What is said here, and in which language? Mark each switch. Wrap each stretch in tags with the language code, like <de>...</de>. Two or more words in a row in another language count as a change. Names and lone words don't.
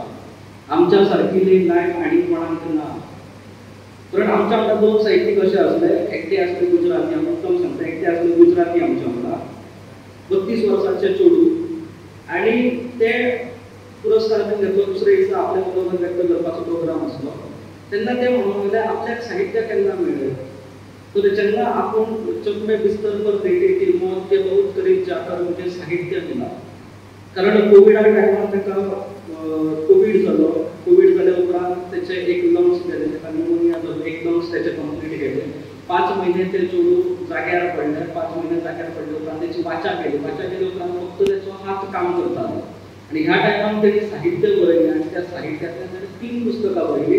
<kok>आमच्या सारकिली लायफ आनी कोणाक ना. कारण आमच्या वांगडा 2 साहित्यीक अशे आसले, एकटे आसले गुजराती, हांव मुद्दम सांगता, एकटे आसले गुजराती आमच्या वांगडा 32 वर्सांचे चेडूं आनी ते पुरस्कार बीन घेतलो. दुसरे दिसा आपल्या बरोबर व्यक्त करपाचो प्रोग्राम आसलो तेन्ना ते म्हणून गेले आपल्याक साहित्य केन्ना मेळ्ळें. तर जेन्ना आपूण चकमे</kok> <hi>बिस्तर पर बेटे की मौत के बहुत करीब जाकर मुझे साहित्य मिला.</hi> <kok>कारण कोविडा टायमार ताका कोविड जालो. कोविड जाल्या उपरांत तेचे एक लंग्स गेले, ताका न्युमोनिया जालो, एक लंग्स तेचे कंप्लीट गेले. 5 महिने ते चेडूं जाग्यार पडले. 5 महिने जाग्यार पडले उपरांत तेची वाचा गेली. वाचा गेले उपरांत फक्त तेचो हात काम करतालो. आणि ह्या टायमार तेणी साहित्य बरयलें आनी त्या साहित्यांतल्यान तेणी 3 पुस्तकां बरयलीं.</kok>